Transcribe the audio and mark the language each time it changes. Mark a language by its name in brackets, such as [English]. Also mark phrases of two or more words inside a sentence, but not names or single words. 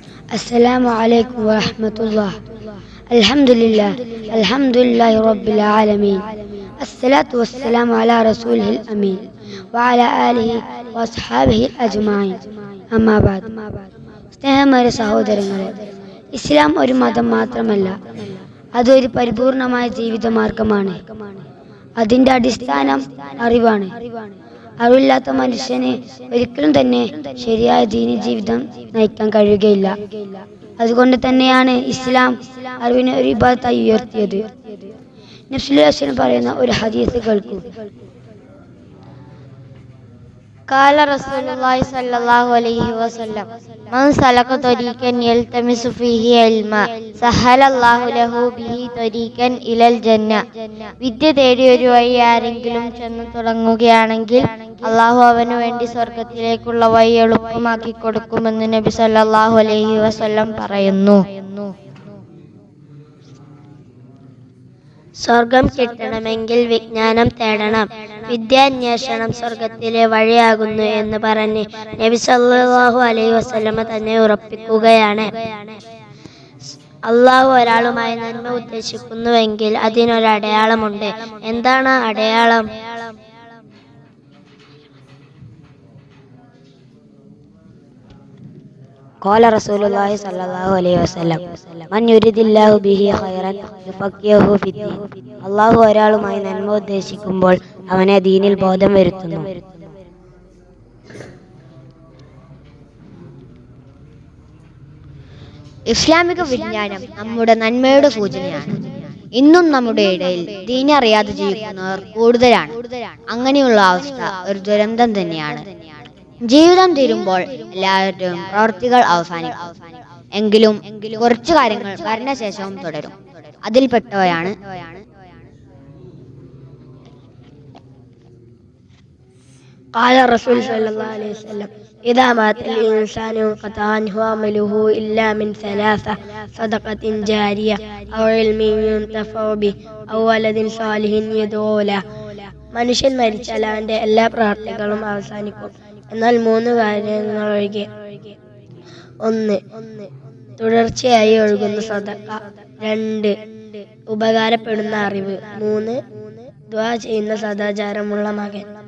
[Arabic] السلام عليكم ورحمة الله. الحمد لله رب العالمين. الصلاة والسلام على رسوله الأمين وعلى آله وأصحابه الأجمعين. أما بعد. [Malayalam] സ്നേഹമേറിയ സഹോദരങ്ങളെ, ഇസ്ലാം ഒരു മതം മാത്രമല്ല, അതൊരു പരിപൂർണമായ ജീവിത മാർഗമാണ്. അതിൻ്റെ അടിസ്ഥാനം അറിവാണ്. അറിവില്ലാത്ത മനുഷ്യന് ഒരിക്കലും തന്നെ ശരിയായ ദീനി ജീവിതം നയിക്കാൻ കഴിയുകയില്ല. അതുകൊണ്ട് തന്നെയാണ് ഇസ്ലാം അറിവിനെ ഒരു ഇബാദത്തായി ഉയർത്തിയത്. നബി [Arabic] صلى الله عليه وسلم [Malayalam] പറയുന്ന ഒരു ഹദീസ് കേൾക്കൂ. [Arabic] قال رسول الله صلى الله عليه وسلم من سلك طريقا يلتمس فيه علما سهل الله له به طريقا إلى الجنة. [Malayalam] വിദ്യ തേടി ഒരു വഴി ആരെങ്കിലും ചെന്ന് തുടങ്ങുകയാണെങ്കിൽ അള്ളാഹു അവനു വേണ്ടി സ്വർഗത്തിലേക്കുള്ള വഴി എളുപ്പമാക്കി കൊടുക്കുമെന്ന് നബി [Arabic] صلى الله عليه وسلم [Malayalam] പറയുന്നു. സ്വർഗം കിട്ടണമെങ്കിൽ വിജ്ഞാനം തേടണം, വിദ്യാന്വേഷണം സ്വർഗത്തിലെ വഴിയാകുന്നു എന്ന് പറഞ്ഞ് നബി [Arabic] صلى الله عليه وسلم [Malayalam] തന്നെ ഉറപ്പിക്കുകയാണ്. അള്ളാഹു ഒരാളുമായി നന്മ ഉദ്ദേശിക്കുന്നുവെങ്കിൽ അതിനൊരടയാളമുണ്ട്. എന്താണ് അടയാളം? [Arabic] قال رسول الله صلى الله عليه وسلم من يريد الله به خيرا يفقهه في الدين. [Malayalam] അള്ളാഹു ഒരാളുമായി നന്മ ഉദ്ദേശിക്കുമ്പോൾ അവനെ ദീനിൽ ബോധം വരുത്തുന്നു. ഇസ്ലാമിക വിജ്ഞാനം നമ്മുടെ നന്മയുടെ സൂചനയാണ്. ഇന്നും നമ്മുടെ ഇടയിൽ ദീനി അറിയാതെ ജീവിക്കുന്നവർ കൂടുതലാണ്. അങ്ങനെയുള്ള അവസ്ഥ ഒരു ദുരന്തം തന്നെയാണ്. ജീവിതം തീരുമ്പോൾ എല്ലാവരുടെയും പ്രവൃത്തികൾ അവസാനിക്കും. എങ്കിലും കുറച്ചു കാര്യങ്ങൾ മരണശേഷവും തുടരും. അതിൽപ്പെട്ടവയാണ് [Arabic] قال الرسول صلى الله عليه وسلم إذا مات الإنسان انقطع عنه عمله إلا من ثلاثة: صدقة جارية أو علم ينتفع به أو ولد صالح يدعو له. [Malayalam] മനുഷ്യൻ മരിച്ചാൽ അവൻ്റെ എല്ലാ പ്രവർത്തികളും അവസാനിക്കും, എന്നാൽ മൂന്ന് കാര്യങ്ങൾ ഒഴികെ. 1. തുടർച്ചയായി ഒഴുകുന്ന സദഖ. 2. ഉപകാരപ്പെടുന്ന അറിവ്. 3. ദുആ ചെയ്യുന്ന സദാചാരമുള്ള മകൻ.